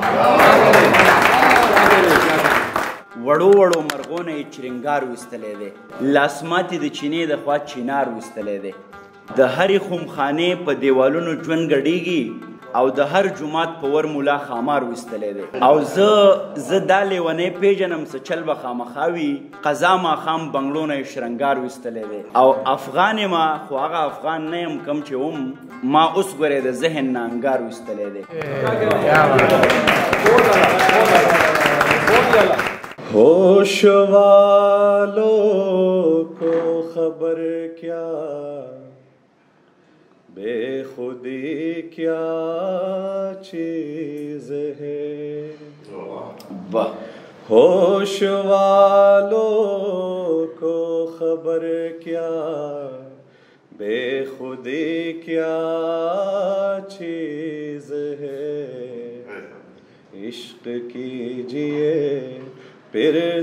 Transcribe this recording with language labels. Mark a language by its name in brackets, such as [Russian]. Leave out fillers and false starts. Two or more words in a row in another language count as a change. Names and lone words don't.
[Pashto] وړو وړو مرغونه یې چرنګار ویستلی دی لاسماتې د چینې د خوا چینار ویستلی دی د هرې خمخانې په دیوالونو ژوند ګډېږي او د هر جومات په ور ملا خامار ویستلی دی او زه دا لیونی پیژنم څه چل به خامخا وي قضا ماښام بنګلو نه یې شرنګار ویستلی دی او افغان یم خو هغه افغان نه یم کم چې وم ما اوس ګورې د ذهن نه انګار ویستلی دی [Urdu] ہوش والوں کو خبر کیا بے خودی کیا چیز ہے ہوش والوں کو خبر کیا بے خودی کیا چیز ہے عشق کیجئے پھر